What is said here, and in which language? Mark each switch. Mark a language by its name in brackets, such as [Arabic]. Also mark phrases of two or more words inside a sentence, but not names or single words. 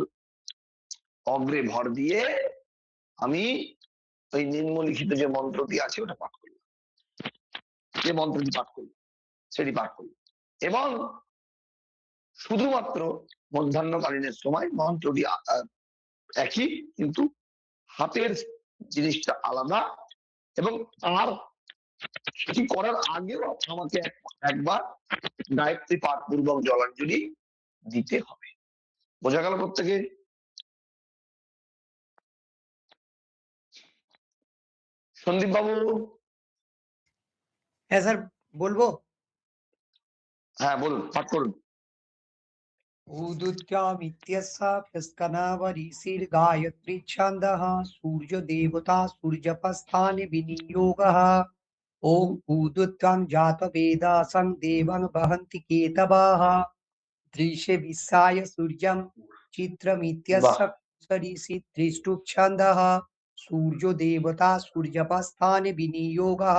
[Bangla] অগ্রে ভর দিয়ে আমি ওই নিম্নলিখিত যে মন্ত্রটি আছে ওটা পাঠ করলাম, যে মন্ত্রটি পাঠ করলাম সেটি পাঠ করলাম, এবং শুধুমাত্র মধ্যাহ্নকালীনের সময় মন্ত্রটি একই, কিন্তু হাতের জিনিসটা আলাদা, এবং তার সেটি করার আগেও আমাকে একবার গায়ত্রী পাঠ পূর্বক জলাঞ্জলি দিতে হবে। বোঝা গেল প্রত্যেকে? সন্দীপ বাবু? হ্যাঁ স্যার, বলবো। হ্যাঁ বলুন, পাঠ করুন। [Sanskrit] ऊदुत्यामित्यस्याभ्यस्कनावरीसिर् गायत्री छन्दः सूर्य देवता सूर्यपस्थाने विनियोगः। ॐ ऊदुत्वं जातवेदासं देवं वहन्ति केतवः दृशे विश्वाय सूर्यं चित्रमित्यस्य सरिषि त्रिष्टुप् छन्दः सूर्यो देवता सूर्यपस्थाने विनियोगः।